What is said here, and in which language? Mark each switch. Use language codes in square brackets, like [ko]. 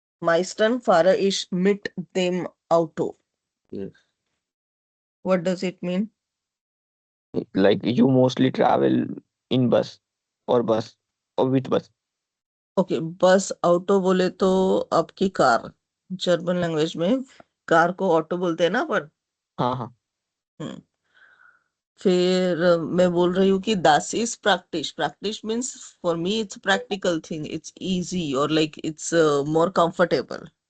[de] meisten fahre ich mit dem Auto. [en] Yes. What does it mean? Like you mostly travel in bus or with bus. [hi] Okay, बस auto बोले तो आपकी car, German language में car को auto बोलते हैं ना पर. हाँ हाँ. हम्म. फिर मैं बोल रही हूँ कि [de] दास इज प्रैक्टिस. [en] Practice means for me it's practical thing, it's easy और like it's more comfortable.